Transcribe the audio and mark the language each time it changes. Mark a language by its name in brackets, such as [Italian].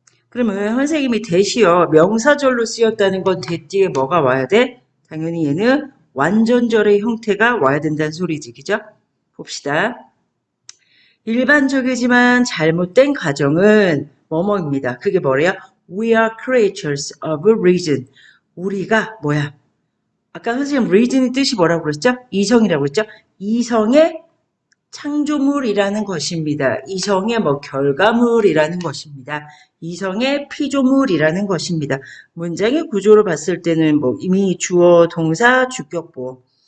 [Korean] 그러면 선생님이 대시어 명사절로 쓰였다는 건 대뒤에 뭐가 와야 돼? 당연히 얘는 완전절의 형태가 와야 된다는 소리지. 그죠? 봅시다. 일반적이지만 잘못된 가정은 뭐뭐입니다. 그게 뭐래요? [English] We are creatures of reason. [Korean] 우리가 뭐야? 아까 선생님 reason의 뜻이 뭐라고 그랬죠? 이성이라고 그랬죠? 이성의 창조물이라는 것입니다. 이성의 결과물이라는 것입니다. 이성의 피조물이라는 것입니다. 문장의 구조를 봤을 때는 이미 주어, 동사, 주격보.